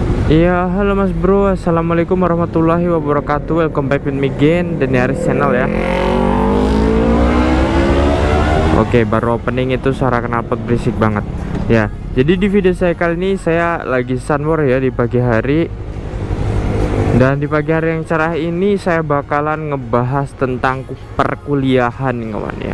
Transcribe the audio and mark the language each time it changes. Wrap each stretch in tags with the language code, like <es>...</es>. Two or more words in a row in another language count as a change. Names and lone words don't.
<id>Iya, halo Mas Bro.</id> <ar>السلام عليكم ورحمة الله وبركاته.</ar> <en>Welcome back with me again, The Niaris Channel ya.</en> <id>Oke, baru opening itu suara knalpot berisik banget. Ya, jadi di video saya kali ini saya lagi sunmore ya di pagi hari. Dan di pagi hari yang cerah ini saya bakalan ngebahas tentang perkuliahan nih kawan ya.</id>